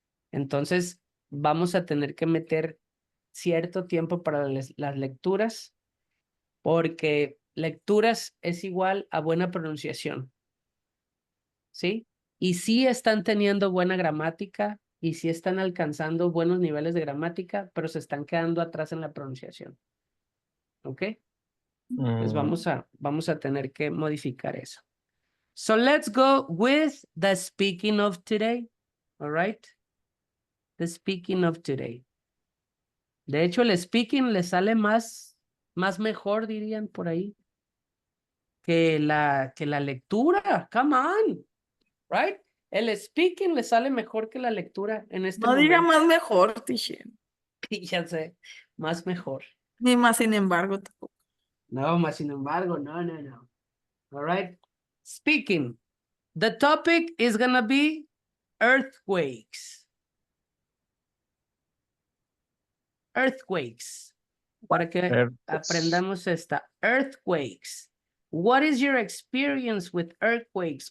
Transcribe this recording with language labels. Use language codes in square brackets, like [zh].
[es] Entonces, vamos a tener que meter cierto tiempo para las lecturas porque lecturas es igual a buena pronunciación. ¿Sí? Y sí están teniendo buena gramática y sí están alcanzando buenos niveles de gramática, pero se están quedando atrás en la pronunciación. ¿Ok? Entonces vamos a tener que modificar eso. [en] So let's go with the speaking of today. All right? The speaking of today. [es] De hecho, el speaking le sale más mejor, dirían por ahí, que la lectura. [en] Come on. Right? [es] El speaking le sale mejor que la lectura en este No diga momento. más mejor, teacher. Ya sé, más mejor. Ni más sin embargo tampoco. No, más sin embargo, no. [en] All right. [es] Speaking. [en] The topic is gonna be earthquakes. [es] Earthquakes. Para que aprendamos esta. [en] Earthquakes. What is your experience with earthquakes?